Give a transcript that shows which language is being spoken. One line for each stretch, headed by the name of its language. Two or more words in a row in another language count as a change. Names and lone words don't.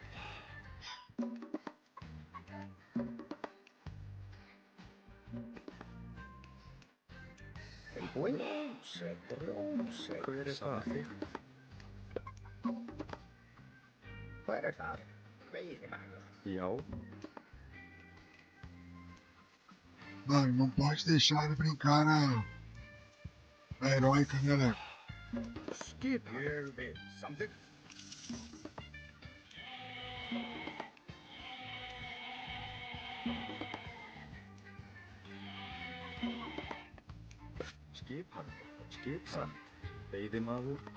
Icelandic: Tilbúin? Rótsveit. Hver er það? Hver er það? Veiðimaður. Já.
Portuguese: Mano, não pode deixar de brincar na heróica, né, Léo?
Icelandic: Skipan. Ég vil. Samþykkt. Skipan. Veiðimaður.